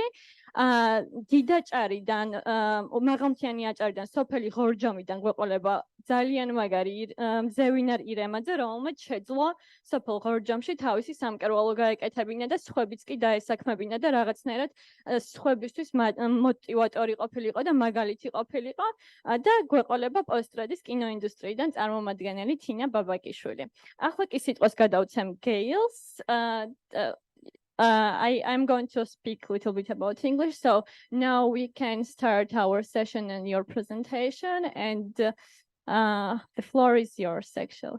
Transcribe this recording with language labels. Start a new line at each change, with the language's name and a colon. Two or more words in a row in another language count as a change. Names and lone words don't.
Georgian: დიდაჭარიდან, მაღალმთიანი აჭარიდან, სოფელი ღორჯომიდან გვეყოლება ძალიან მაგარი მძევინარ ირემაძე, რომელმაც შეძლო სოფელ ღორჯომში თავისი სამკერვალო გაეკეთებინა და სხვებიც კი დაესაქმებინა და რაღაცნაირად სხვებისთვის მოტივატორი ყოფილიყო და მაგალითი ყოფილიყო და გვეყოლება პოსტრადის კინოინდუსტრიიდან წარმომადგენელი თინა ბაბაკიშვილი. ახლა კი სიტყვას გადავცემ გეილს.
English: I'm going to speak a little bit about English, so now we can start our session and your presentation, and the floor is yours, actually.